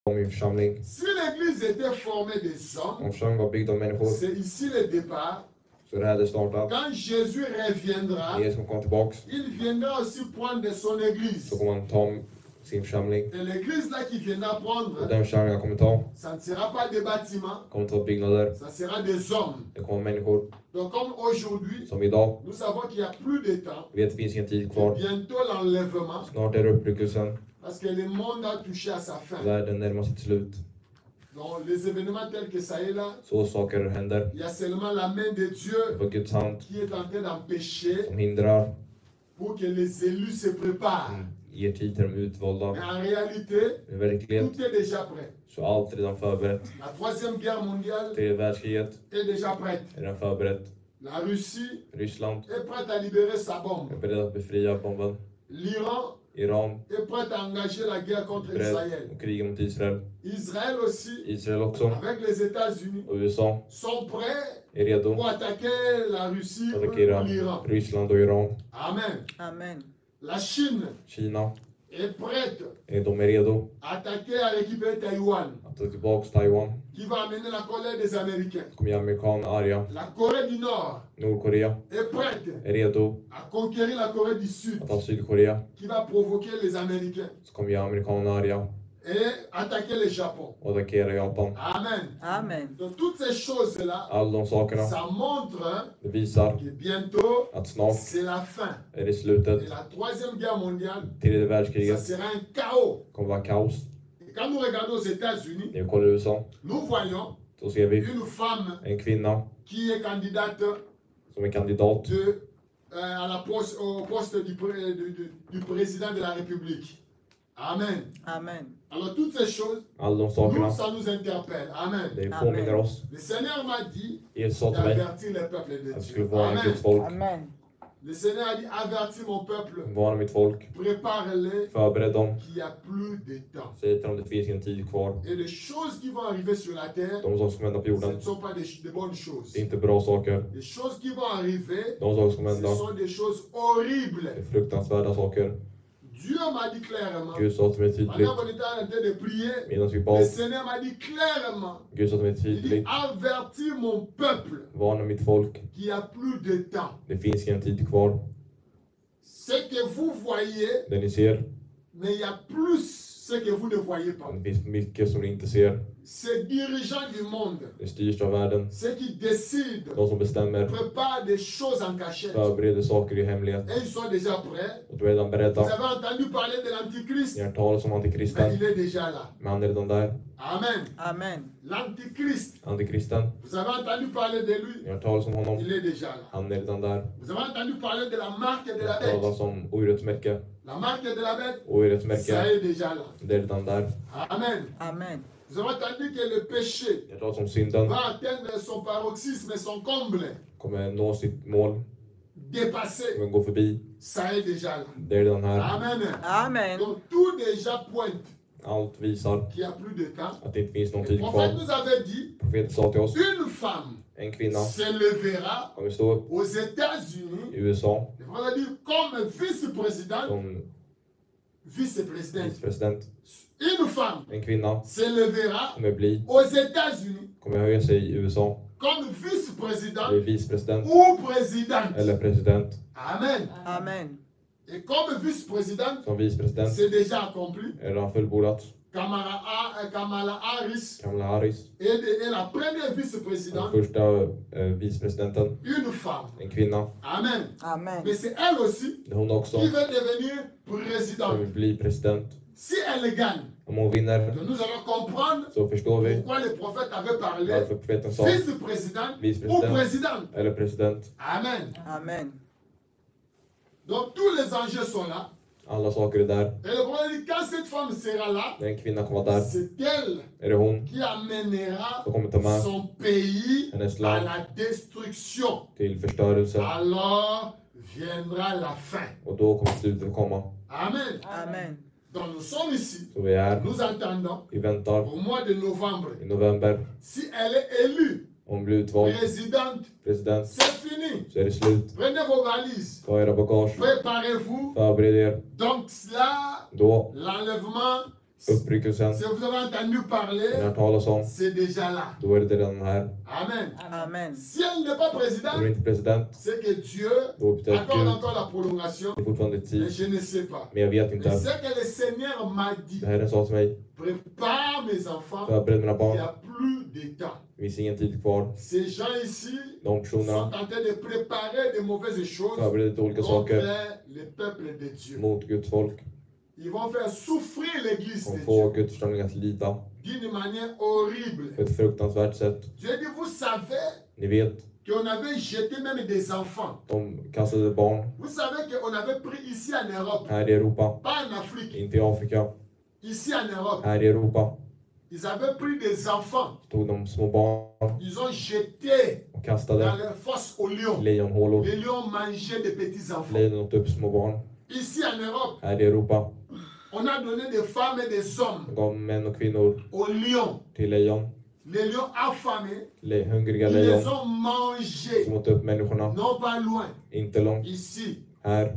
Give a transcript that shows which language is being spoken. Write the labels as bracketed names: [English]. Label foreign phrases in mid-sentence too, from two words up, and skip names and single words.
[Swedish] om i en församling. [French] Si l'église était formée des hommes, [Swedish] Om församlingen var byggd av människor [French] c'est ici le départ. [Swedish] så är det här det startar. [French] Quand Jésus reviendra, [Swedish] Jesus kommer komma tillbaks [French] il viendra aussi prendre son église. [Swedish] så kommer han ta sin församling. [French] Et l'église là qu'il viendra [Swedish] Och [French] prendre, [Swedish] den församlingen han kommer ta [French] ça ne sera pas des bâtiments, [Swedish] kommer inte vara byggnader. [French] ça sera des hommes. [Swedish] Det kommer vara människor [French] Donc comme aujourd'hui, [Swedish] som idag. [French] nous savons qu'il n'y a plus de temps. [Swedish] Vi vet att det finns ingen tid [French] Et [Swedish] kvar. [French] bientôt l'enlèvement, [Swedish] Snart är det uppryckelsen. [French] parce que le monde a touché à sa fin. [Swedish] Världen närmar sig till slut. [French] Donc les événements tels que ça est là, [Swedish] Så saker händer. [French] il y a seulement la main de [Swedish] Det [French] Dieu [Swedish] var Guds hand [French] qui est en train d'empêcher [Swedish] som hindrar. [French] pour que les élus se préparent. [Swedish] Ger tid till de utvalda. [French] Mais en réalité, [Swedish] I verklighet [French] tout est déjà prêt. [Swedish] så är allt redan förberett. [French] La troisième guerre mondiale [Swedish] Tredje världskriget [French] est déjà prête. [Swedish] är redan förberett. [French] La Russie [Swedish] Ryssland [French] est prête à libérer sa bombe. [Swedish] är beredd att befria bomben. [French] L'Iran [Swedish] Iran [French] est prête à engager la guerre contre [Swedish] är beredd [French] Israël. [Swedish] att kriga mot Israel. [French] Israël aussi, [Swedish] Israel också [French] avec les États-Unis, [Swedish] och USA [French] sont prêts [Swedish] är redo [French] pour attaquer la Russie [Swedish] att [French] ou [Swedish] attackera [French] l'Iran. [Swedish] Ryssland och Iran. [French] Amen. [Swedish] Amen. [French] La Chine [Swedish] Kina, [French] est prête [Swedish] de är redo [French] à attaquer, à récupérer Taïwan, [Swedish] att ta tillbaka Taiwan. [French] qui va amener la colère des Américains. [Swedish] Kommer göra amerikaner arga. [French] La Corée du Nord [Swedish] Nordkorea [French] est prête [Swedish] är redo [French] à conquérir la Corée du Sud, [Swedish] att ta Sydkorea. [French] qui va provoquer les Américains [Swedish] Så kommer göra amerikaner arga [French] et attaquer le Japon. [Swedish] och attackera Japan. [French] Amen. [Swedish] Amen. [French] Donc toutes ces choses-là, [Swedish] Alla de sakerna, [French] ça montre [Swedish] det visar [French] que bientôt, [Swedish] att snart [French] c'est la fin. [Swedish] är det slutet. [French] Et la troisième guerre mondiale, [Swedish] Tredje [French] ça [Swedish] världskriget [French] sera un chaos. [Swedish] kommer vara kaos. [French] Et quand nous regardons aux États-Unis, [Swedish] När vi kollar USA [French] nous voyons [Swedish] så ser vi [French] une femme [Swedish] en kvinna [French] qui est candidate [Swedish] som är kandidat [French] à au poste du président de la République. Amen. [Swedish] Amen. [French] Alors toutes ces choses, [Swedish] alla de [French] nous, [Swedish] sakerna. [French] ça nous interpelle. Amen. [Swedish] Det påminner oss. [French] Le Seigneur m'a dit [Swedish] Jesus sa till mig [French] d'avertir les peuples de [Swedish] att vi [French] Dieu. [Swedish] skulle varna [French] Amen. [Swedish] Guds folk. [French] Amen. Le Seigneur a dit avertis mon peuple, [Swedish] Varna mitt folk. [French] prépare-les [Swedish] Förbered dem. [French] qu'il n'y a plus de temps. [Swedish] Säg till dem det finns ingen tid kvar. [French] Et les choses qui vont arriver sur la terre, [Swedish] De saker som händer på [French] ce [Swedish] jorden, [French] ne sont pas des bonnes choses. [Swedish] det är inte bra saker. [French] Les choses qui vont arriver, [Swedish] De saker som [French] ce [Swedish] händer, [French] sont des choses [Swedish] det [French] horribles. [Swedish] är fruktansvärda saker. [French] Dieu m'a dit clairement, [Swedish] Gud sa till mig tydligt, [French] pendant qu'on était en train de prier, [Swedish] medan vi [French] le [Swedish] bad, [French] Seigneur m'a dit clairement, [Swedish] Gud sa till mig [French] il dit [Swedish] tydligt, [French] avertis mon peuple [Swedish] varna mitt folk. [French] qu'il n'y a plus de temps. [Swedish] Det finns ingen tid kvar. [French] Ce que vous voyez, [Swedish] Det ni ser, [French] mais il y a plus ce que vous ne voyez pas. [Swedish] det finns mycket som ni inte ser. [French] Ces dirigeants du monde, [Swedish] Det styrs av världen. [French] ceux qui décident, [Swedish] De som bestämmer [French] préparent des choses en cachette. [Swedish] förbereder saker i hemlighet. [French] Et ils sont déjà prêts. [Swedish] Och de är redan [French] Vous [Swedish] beredda. [French] avez entendu parler de l'Antichrist, [Swedish] Ni har talat om [French] mais [Swedish] antikristen, [French] il est déjà là. [Swedish] men han är redan där. [French] Amen. [Swedish] Amen. [French] L'Antichrist, [Swedish] Antikristen, [French] vous avez entendu parler de lui, [Swedish] ni har talat om honom, [French] il est déjà là. [Swedish] han är redan där. [French] Vous avez entendu parler de la marque de [Swedish] Ni [French] la [Swedish] har [French] bête. [Swedish] talat om orättsmärke. [French] La marque de la bête, ça [Swedish] Orättsmärke, [French] est déjà là. [Swedish] det är redan där. [French] Amen. [Swedish] Amen. [French] Vous avez entendu que le péché [Swedish] Ni har talat om synden [French] va atteindre son paroxysme, son comble, [Swedish] kommer nå sitt mål, [French] dépasser. [Swedish] kommer gå förbi. [French] Ça est déjà là. [Swedish] Det är redan här. [French] Amen. [Swedish] Amen. [French] Donc tout déjà pointe [Swedish] Allt visar [French] qu'il n'y a plus de temps. [Swedish] att det inte finns någon [French] Le [Swedish] tid [French] prophète [Swedish] kvar. [French] nous avait dit, [Swedish] Profeten sa till oss, [French] une femme [Swedish] en kvinna [French] se levera [Swedish] kommer stå upp [French] aux États-Unis, [Swedish] i USA [French] le prophète a dit, comme vice-présidente, [Swedish] som [French] vice-présidente. [Swedish] vicepresident. [French] Une femme [Swedish] En kvinna [French] se levera [Swedish] kommer bli, [French] aux États-Unis [Swedish] kommer höja sig i USA, [French] comme [Swedish] bli [French] vice-présidente [Swedish] vicepresident [French] ou présidente. [Swedish] eller president. [French] Amen. [Swedish] Amen. [French] Et comme vice-présidente, [Swedish] Som vicepresident [French] c'est déjà accompli. [Swedish] är redan fullbordat. [French] Kamala Harris [Swedish] Kamala Harris, [French] est la première [Swedish] den [French] vice-présidente, [Swedish] första vicepresidenten, [French] une femme. [Swedish] en kvinna. [French] Amen. [Swedish] Amen. [French] Mais c'est elle aussi [Swedish] Det är hon också [French] qui veut devenir [Swedish] som [French] présidente. [Swedish] vill bli president. [French] Si elle gagne, [Swedish] Om hon vinner [French] nous allons comprendre [Swedish] så förstår vi [French] pourquoi le prophète avait parlé [Swedish] varför profeten sa [French] vice-présidente ou [Swedish] vicepresident [French] présidente. [Swedish] eller president. [French] Amen. [Swedish] Amen. [French] Donc tous les enjeux sont là. [Swedish] Alla saker är där. [French] Et le prophète dit, quand cette femme sera là, [Swedish] När en kvinna kommer vara där [French] c'est elle [Swedish] är det hon [French] qui amènera [Swedish] som kommer ta med [French] son pays [Swedish] hennes [French] à [Swedish] land [French] la destruction. [Swedish] till förstörelse. [French] Alors viendra la fin. [Swedish] Och då kommer slutet komma. [French] Amen. [Swedish] Amen. [French] Donc nous sommes ici, [Swedish] Så vi är, [French] nous attendons [Swedish] vi väntar [French] au mois de novembre. [Swedish] i november. [French] Si elle est élue [Swedish] Om hon blir utvald [French] présidente, [Swedish] president [French] c'est fini. [Swedish] så är det slut. [French] Prenez vos valises, [Swedish] Ta era bagage, [French] préparez-vous. [Swedish] förbered er. [French] Donc là, [Swedish] Då [French] l'enlèvement, [Swedish] Uppryckelsen, [French] Si vous avez entendu [Swedish] ni [French] parler, [Swedish] har hört talas om, [French] c'est déjà là. [Swedish] då är det redan här. [French] Amen. [Swedish] Amen. [French] Si elle n'est pas [Swedish] Om [French] présidente, [Swedish] du inte är president, [French] c'est que Dieu [Swedish] då betyder det att [French] accorde [Swedish] Gud [French] encore la prolongation. [Swedish] är fortfarande [French] Mais [Swedish] tid. [French] je ne sais pas. [Swedish] Men jag vet [French] Mais [Swedish] inte. [French] c'est que le Seigneur m'a dit, [Swedish] Det här är en sak till mig. [French] prépare mes enfants, [Swedish] Förbered mina [French] il n'y [Swedish] barn. [French] a plus de temps. [Swedish] Det finns ingen tid kvar. [French] Ces gens ici [Swedish] De [French] sont [Swedish] personerna [French] en train de préparer de mauvaises choses [Swedish] förbereder olika [French] contre [Swedish] saker [French] le peuple de Dieu. [Swedish] mot Guds folk. [French] Ils vont faire souffrir l'église [Swedish] De [French] de [Swedish] får [French] Dieu [Swedish] Guds församling att lida [French] d'une manière horrible. [Swedish] på ett fruktansvärt sätt. [French] Dieu dit, vous savez [Swedish] Ni vet, [French] qu'on avait jeté même des enfants. [Swedish] de kastade barn [French] Vous savez qu'on avait pris ici en Europe, [Swedish] här i Europa. [French] pas en Afrique, [Swedish] Inte i Afrika, [French] ici en Europe. [Swedish] här i Europa. [French] Ils avaient pris des enfants, [Swedish] Tog de små barn [French] ils ont jeté [Swedish] och [French] dans [Swedish] kastade [French] les fosses aux lions. [Swedish] lejonhålor. [French] Les lions mangeaient des petits enfants. [Swedish] Lejon åt upp små barn. [French] Ici en Europe, [Swedish] Här i Europa. [French] on a donné des femmes et des hommes [Swedish] De gav män och kvinnor [French] aux lions. [Swedish] till lejon. [French] Les lions affamés, [Swedish] Hungriga [French] ils les [Swedish] lejon [French] ont mangés, [Swedish] som åt upp människorna. [French] non pas loin, [Swedish] Inte långt [French] ici, [Swedish] här